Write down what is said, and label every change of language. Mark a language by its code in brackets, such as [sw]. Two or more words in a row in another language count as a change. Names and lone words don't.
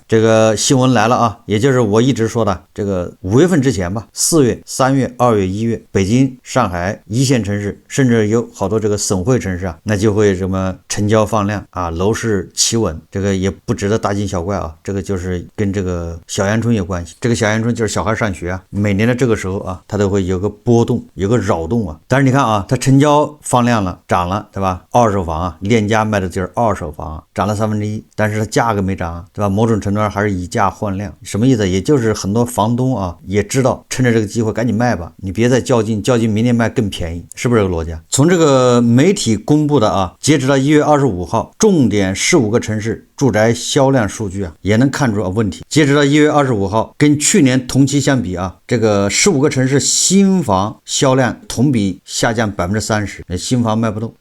[zh] 這個新聞來了啊，也就是我一直說的這個5月份之前吧，4月、3月、2月、1月，北京、上海一線城市，甚至有好多這個省會城市啊，那就會什麼成交放量啊，樓市企穩，這個也不值得大驚小怪啊，這個就是跟這個小陽春有關係。這個小陽春就是小孩上學啊，每年的這個時候啊，它都會有個波動，有個擾動啊。但是你看啊，它成交放量了，漲了，對吧？二手房啊，鏈家賣的就是二手房，漲了1/3，但是它價格沒漲，對吧？某種程度上還是以價換量，什麼意思？也就是很多房東啊也知道，趁着這個機會趕緊賣吧，你別再較勁，明年賣更便宜，是不是這個邏輯啊？從這個媒體公布的啊，截止到1月25號，重點15個城市住宅銷量數据啊，也能看出問題。截止到1月25號，跟去年同期相比啊，這個15個城市新房銷量同比下降30%，新房賣不動。